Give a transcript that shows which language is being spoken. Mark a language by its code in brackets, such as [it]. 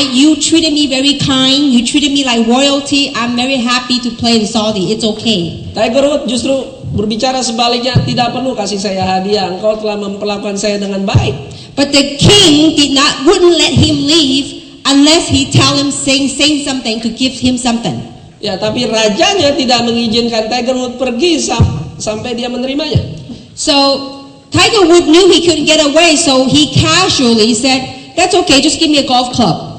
[en] You treated me very kind. You treated me like royalty. I'm very happy to play in Saudi. It's okay. [id] Tiger Woods justru berbicara sebaliknya, tidak perlu kasih saya hadiah, engkau telah memperlakukan saya dengan baik. [en] But the king wouldn't let him leave unless he tell him saying something to give him something. [id] Ya, tapi rajanya tidak mengizinkan Tiger Woods pergi sampai dia menerimanya. [en] So Tiger Woods knew he couldn't get away, so he casually said, that's okay, just give me a golf club.